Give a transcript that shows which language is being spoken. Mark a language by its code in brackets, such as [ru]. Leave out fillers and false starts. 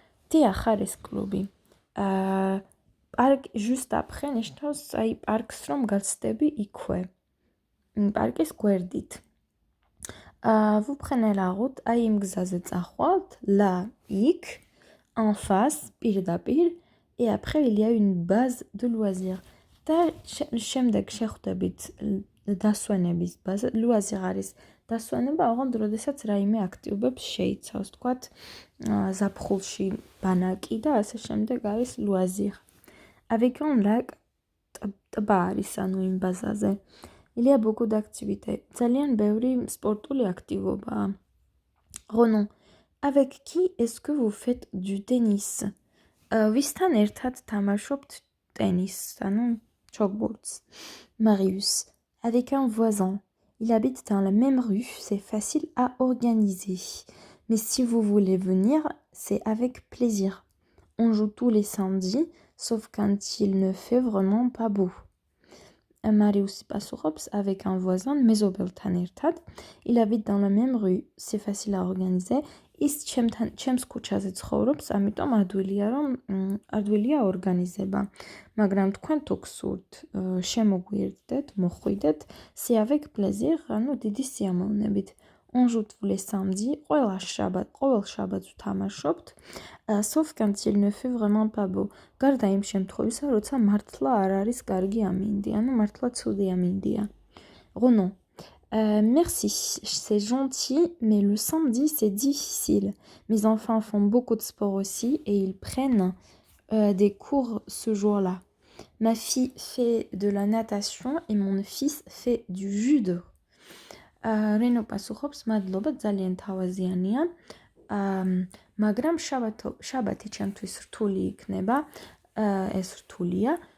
[ka] Té ახარ ეს კლუბი. [fr] Parc juste après [ka] ნიშნავს აი პარკს რომ გაცდები იქვე. პარკის გვერდით. [fr] Vous prenez la route, [ka] აიმ გზაზე წახვალთ, [fr] là, იქ, en face, პირდაპირ, et après il y a une base de loisirs. [ka] და შემდეგ შეხვდებით დასვენების ბაზა, loisir არის დასვენება, ოღონდ როდესაც რაიმე აქტივობებს შეიცავს, თქვათ, ზაფხულში ბანაკი და ასე შემდეგ არის loisir. [fr] Avec un lac, [ka] ტბა არის ანუ იმ ბაზაზე. [fr] Il y a beaucoup d'activités. [ka] ძალიან ბევრი სპორტული აქტივობაა. [fr] Renan, avec qui est-ce que vous faites du tennis? [ka] ვისთან ერთად თამაშობთ ტენისს, ანუ ჩოგბურთს. [fr] Marius, avec un voisin. Il habite dans la même rue, c'est facile à organiser. Mais si vous voulez venir, c'est avec plaisir. On joue tous les samedis, sauf quand il ne fait vraiment pas beau. [ka] Marius პასუხობს [fr] avec un voisin, [ka] მეზობელთან ერთად. [fr] Il habite dans la même rue, c'est facile à organiser. [ka] ის ჩემს ქუჩაზე ცხოვრობს, ამიტომ ადვილია ორგანიზება. მაგრამ თქვენ თუ გსურთ, შემოგვიერთდეთ, მოხვიდეთ, [fr] c'est avec plaisir, [ka] ანუ დიდი სიამოვნებით. [fr] On joue tous les samedis, [ka] ყოველ შაბათს ვთამაშობთ, [fr] sauf quand il ne fait vraiment pas beau. [ka] გარდა იმ შემთხვევისა, როცა მართლა არ არის კარგი ამინდი, ანუ მართლა ცუდი ამინდია. [fr] Renan, merci, c'est gentil, mais le samedi c'est difficile. Mes enfants font beaucoup de sport aussi et ils prennent des cours ce jour-là. Ma fille fait de la natation et mon fils fait du judo. [ka] Reno პასუხობს, მადლობა, ძალიან თავაზიანია. მაგრამ შაბათი ჩემთვის რთული იქნება, ეს რთულია.